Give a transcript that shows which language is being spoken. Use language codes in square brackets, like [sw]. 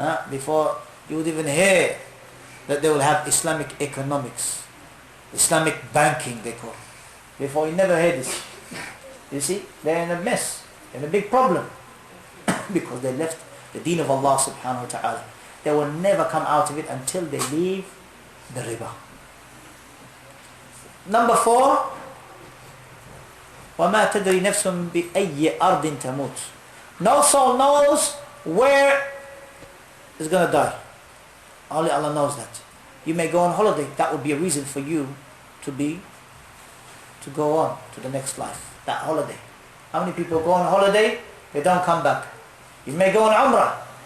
[en] Before you would even hear that they will have Islamic economics, Islamic banking they call it. Before, you never heard this. You see, they're in a mess, in a big problem, because they left the deen of Allah subhanahu wa ta'ala. They will never come out of it until they leave the riba. [ar] Number 4, وَمَا تَدْرِي نَفْسٌ بِأَيِّ أَرْضٍ تَمُوتُ. [en] No soul knows where it's going to die. Only Allah knows that. You may go on holiday. That would be a reason for you to go on to the next life. That holiday. How many people go on holiday? They don't come back. You may go on Umrah.